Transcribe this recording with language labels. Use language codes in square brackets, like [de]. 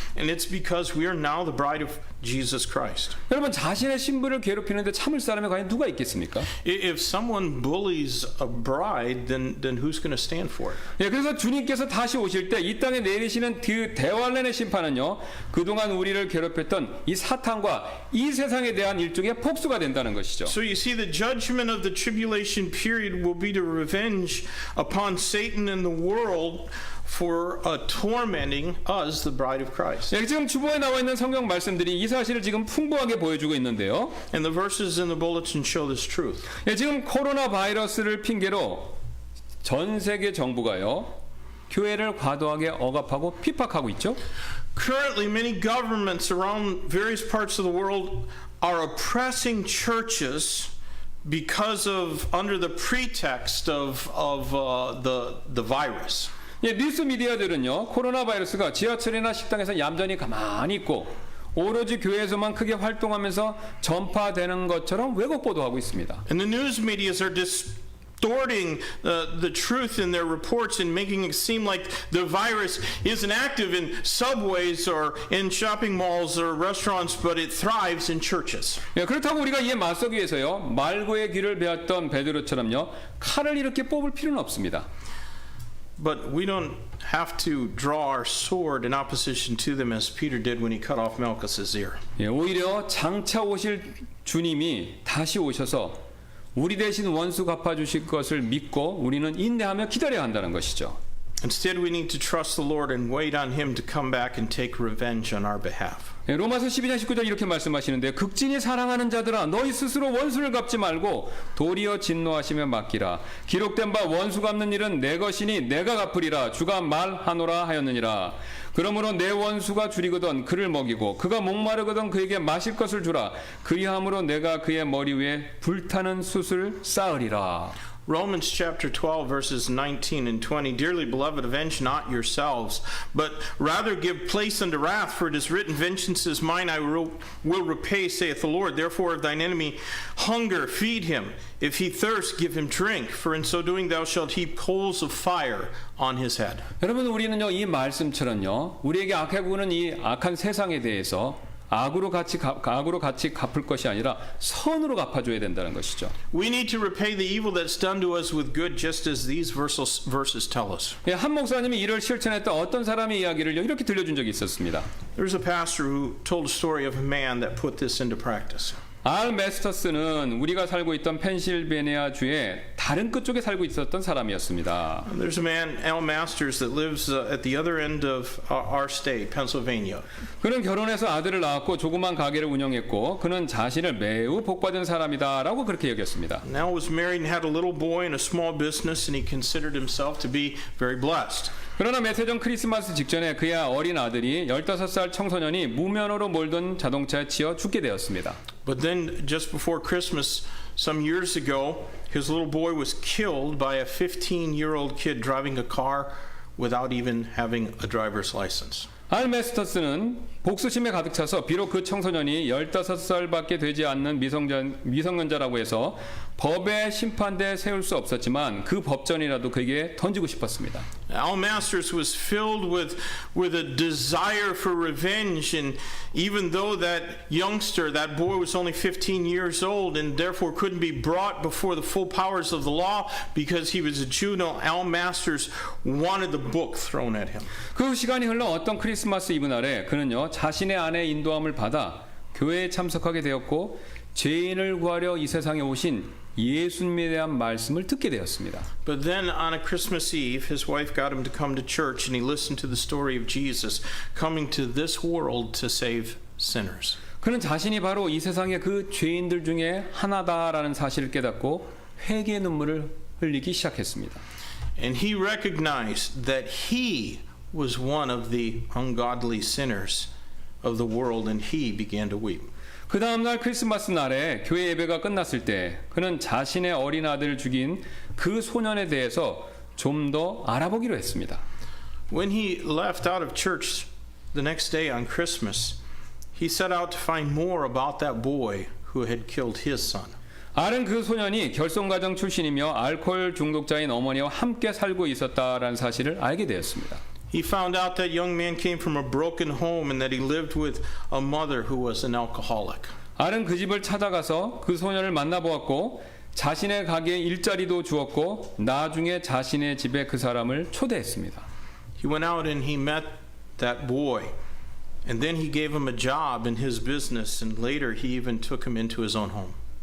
[en] And it's because we are now the bride of Jesus Christ. [ko] 여러분, 자신의 신부를 괴롭히는데 참을 사람이 과연 누가 있겠습니까? [en] If someone bullies a bride, then who's going to stand for it? [ko] 예, 그래서 주님께서 다시 오실 때 이 땅에 내리시는 그 대환란의 심판은요, 그동안 우리를 괴롭혔던 이 사탄과 이 세상에 대한 일종의 복수가 된다는 것이죠. [en] So you see, the judgment of the tribulation period will be to revenge upon Satan and the world for tormenting us, the bride of Christ. [ko] 예, 지금 주보에 나와 있는 성경 말씀들이 이 사실을 지금 풍부하게 보여주고 있는데요. [en] And the verses in the bulletin show this truth. [ko] 예, 지금 코로나 바이러스를 핑계로 전 세계 정부가요, 교회를 과도하게 억압하고 핍박하고 있죠. [en] Currently, many governments around various parts of the world are oppressing churches because of under the pretext of the virus. [ko] 예, 뉴스 미디어들은요, 코로나 바이러스가 지하철이나 식당에서 얌전히 가만히 있고 오로지 교회에서만 크게 활동하면서 전파되는 것처럼 왜곡 보도하고 있습니다. [en] And the news medias are distorting the truth in their reports and making it seem like the virus isn't active in subways or in shopping malls or restaurants, but it thrives in churches. [ko] 예, 그렇다고 우리가 이에 맞서기 위해서요, 말고의 귀를 베었던 베드로처럼요, 칼을 이렇게 뽑을 필요는 없습니다. [en] But we don't have to draw our sword in opposition to them as Peter did when he cut off Malchus's ear. [ko] 예, 오히려 장차 오실 주님이 다시 오셔서 우리 대신 원수 갚아주실 것을 믿고 우리는 인내하며 기다려야 한다는 것이죠. [en] Instead, we need to trust the Lord and wait on Him to come back and take revenge on our behalf. [ko] 로마서 12장 19절 이렇게 말씀하시는데 극진히 사랑하는 자들아 너희 스스로 원수를 갚지 말고 도리어 진노하시며 맡기라. 기록된 바 원수 갚는 일은 내 것이니 내가 갚으리라. 주가 말하노라 하였느니라. 그러므로 내 원수가 줄이거든 그를 먹이고 그가 목마르거든 그에게 마실 것을 주라. 그리함으로 내가 그의 머리 위에 불타는 숯을 쌓으리라. [en] Romans chapter 12 verses 19 and 20. Dearly beloved, avenge not yourselves, but rather give place unto wrath, for it is written, vengeance is mine, I will repay, saith the Lord. Therefore if thine enemy hunger, feed him. If he thirst, give him drink. For in so doing thou shalt heap coals of fire on his head. [ko] 여러분 우리는요 이 말씀처럼요 우리에게 악하게 구는 이 악한 세상에 대해서 악으로 같이 갚을 것이 아니라 선으로 갚아줘야 된다는 것이죠. [en] We need to repay the evil that's done to us with good, just as these verses tell us. [ko] 예, 한 목사님이 이를 실천했던 어떤 사람의 이야기를 이렇게 들려준 적이 있었습니다. [en] There's a pastor who told a story of a man that put this into practice. [ko] 알 메스터스는 우리가 살고 있던 펜실베니아 주의 다른 끝쪽에 살고 있었던 사람이었습니다. [en] There's a man, Al Masters, that lives at the other end of our state, Pennsylvania. [ko] 그는 결혼해서 아들을 낳았고 조그만 가게를 운영했고 그는 자신을 매우 복받은 사람이다라고 그렇게 여겼습니다. [en] Al was married and had a little boy and a small business, and he considered himself to be very blessed. [ko] 그러나 몇 해 전 크리스마스 직전에 그의 어린 아들이 15살 청소년이 무면허로 몰던 자동차에 치여 죽게 되었습니다. [en] But then just before Christmas some years ago, his little boy was killed by a 15-year-old kid driving a car without even having a driver's license. [ko] 알 메스터스는 복수심에 가득 차서 비록 그 청소년이 15살밖에 되지 않는 미성년자라고 해서 법의 심판대에 세울 수 없었지만 그 법전이라도 그에게 던지고 싶었습니다. [en] Al Masters was filled with a desire for revenge, and even though that youngster, that boy was only 15 years old and therefore couldn't be brought before the full powers of the law because he was a juvenile, Al Masters wanted the book thrown at him. [ko] 그 시간이 흘러 어떤 크리스마스 이브 날에 그는요 자신의 아내의 인도함을 받아 교회에 참석하게 되었고 죄인을 구하려 이 세상에 오신 예수님에 대한 말씀을 듣게 되었습니다. [en] But then on a Christmas Eve, his wife got him to come to church, and he listened to the story of Jesus coming to this world to save sinners. [ko] 그는 자신이 바로 이 세상의 그 죄인들 중에 하나다라는 사실을 깨닫고 회개의 눈물을 흘리기 시작했습니다. [en] And he recognized that he was one of the ungodly sinners of the world, and he began to weep. [ko] 그 다음날 크리스마스 날에 교회 예배가 끝났을 때 그는 자신의 어린 아들을 죽인 그 소년에 대해서 좀 더 알아보기로 했습니다. [en] When he left out of church the next day on Christmas, he set out to find more about that boy who had killed his son. [ko] 알은 그 소년이 결손가정 출신이며 알코올 중독자인 어머니와 함께 살고 있었다라는 사실을 알게 되었습니다. [en] He found out that young man came from a broken home and that he lived with a mother who was an alcoholic. [ko] 알은 그 집을 찾아가서 그 소년을 만나보았고 자신의 가게에 일자리도 주었고 나중에 자신의 집에 그 사람을 초대했습니다. [en] He went out and he met that boy, and then he gave him a job in his business, and later he even took him into his own home.